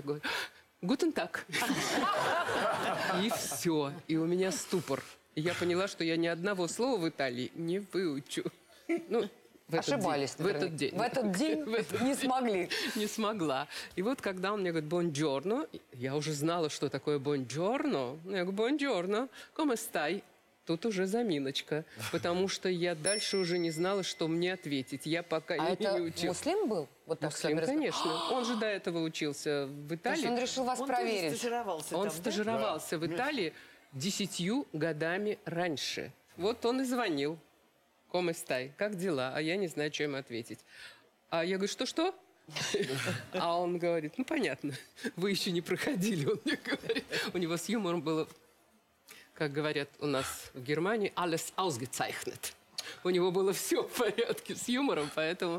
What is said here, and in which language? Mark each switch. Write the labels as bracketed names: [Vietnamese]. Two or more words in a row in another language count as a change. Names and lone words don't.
[Russian] Говорю, [German] «Guten Tag». [Russian] И все. И у меня ступор. И я поняла, что я ни одного слова в Италии не выучу. Ну, Ошибались. В этот день. В этот день не смогли. Не смогла. И вот когда он мне говорит «бонджорно», я уже знала, что такое «бонджорно». Я говорю «бонджорно», [Italian] «come stai?» [Russian] Тут уже заминочка, потому что я дальше уже не знала, что мне ответить. Я пока А не это учила. Муслим был? Вот так Муслим, конечно. Он же до этого учился в То Италии. есть он решил вас Он проверить. тоже стажировался Он там, да? стажировался в Италии 10 годами раньше. Вот он и звонил. [Italian] «Come stai?» [Russian] Как дела? А я не знаю, что ему ответить. А я говорю, что-что? А он говорит, ну, понятно, вы еще не проходили, он мне говорит. У него с юмором было, как говорят у нас в Германии, [German] alles ausgezeichnet. [Russian] У него было все в порядке с юмором, поэтому...